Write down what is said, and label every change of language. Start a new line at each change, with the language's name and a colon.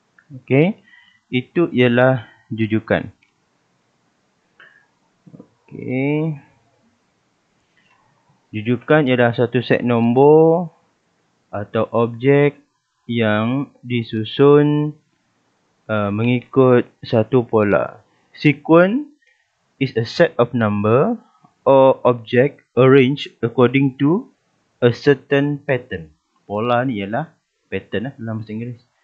Malay: Okey, itu ialah jujukan. Okey. Jujukan ialah satu set nombor atau objek yang disusun mengikut satu pola.
English: Sequence is a set of number or object arranged according to a certain pattern.
Malay: Pola ni ialah pattern dalam bahasa Inggeris.